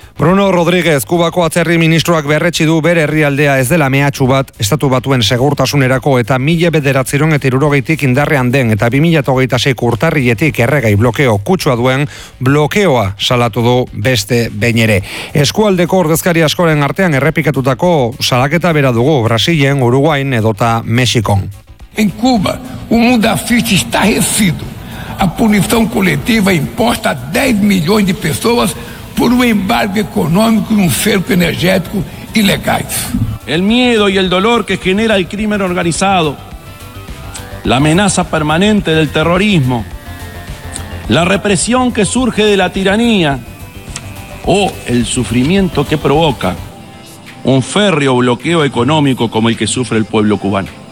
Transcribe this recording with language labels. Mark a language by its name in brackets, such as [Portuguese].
[Basque] Bruno Rodríguez, Kubako atzerri ministroak berretsi du bere herrialdea ez dela mehatxu bat, estatu batuen segurtasunerako eta 1970-tik indarrean den eta 2026 urtarriletik erregai blokeo kutsua duen blokeoa salatu du beste behin ere. Eskualdeko ordezkari askoren artean errepikatutako salaketa bera dugu Brasilen, Uruguain edota Mexikon. [Portuguese] En Cuba, o mundo assiste estarrecido. A punição coletiva imposta a 10 milhões de pessoas por um embargo econômico e um cerco energético ilegais. [Spanish] El miedo y el dolor que genera el crimen organizado, la amenaza permanente del terrorismo, la represión que surge de la tiranía o el sufrimiento que provoca un férreo bloqueo económico como el que sufre el pueblo cubano.